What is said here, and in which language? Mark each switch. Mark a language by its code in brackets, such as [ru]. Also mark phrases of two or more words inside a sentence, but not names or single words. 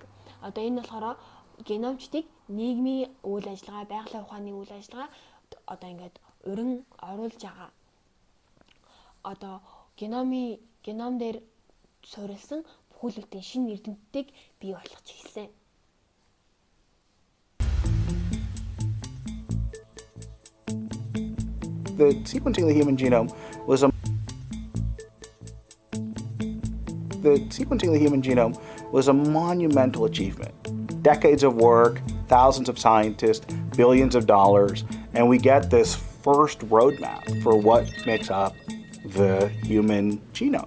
[mn] Одоо энэ болохоор геномчдыг нийгмийн үйл ажиллагаа, байгалийн ухааны үйл ажиллагаа одоо ингээд өрн оруулж байгаа. Одоо геном дээр суурилсан бүхүүлдийн шинэ эрдэмтдийг бий болгож эхэлсэн. [en] The sequencing of the human genome was a monumental achievement. Decades of work, thousands of scientists, billions of dollars, and we get this first roadmap for what makes up the human genome.